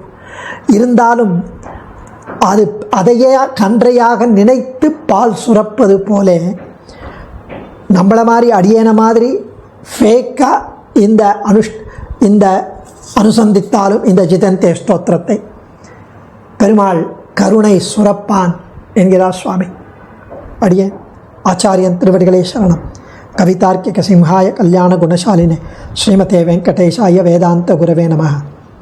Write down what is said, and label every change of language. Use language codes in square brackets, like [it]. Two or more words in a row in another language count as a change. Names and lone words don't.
[ta] இருந்தாலும் அதையே கன்றையாக நினைத்து பால் சுரப்பது போல நம்மளை மாதிரி அடியேன மாதிரி ஃபேக்காக இந்த அனுசந்தித்தாலும் இந்த ஜிதந்தே ஸ்தோத்திரத்தை பெருமாள் கருணை சுரப்பான் என்கிறார் சுவாமி. அடியேன் ஆச்சாரியன் திருவடிகளே சரணம். [sa] कवितार्किक सिंहाय कल्याण गुणशालिने श्रीमते वेङ्कटेशाय वेदान्त गुरवे नमः.